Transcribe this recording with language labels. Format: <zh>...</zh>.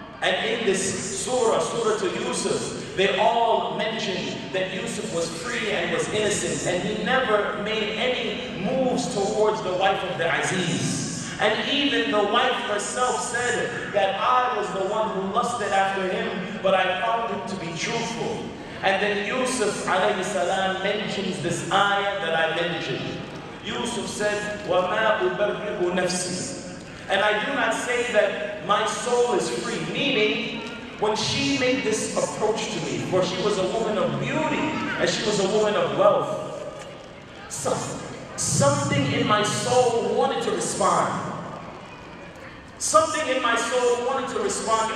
<en>And in this surah to Yusuf, they all mentioned that Yusuf was free and was innocent, and he never made any moves towards the wife of the Aziz. And even the wife herself said that I was the one who lusted after him, but I found him to be truthful. And then Yusuf alayhi salam mentions this ayah that I mentioned. Yusuf said,</en> <ar>وَمَا أُبَرِّئُ نَفْسِي.</ar> <en>And I do not say that my soul is free, meaning when she made this approach to me, for she was a woman of beauty and she was a woman of wealth, something in my soul wanted to respond. Something in my soul wanted to respond.</en>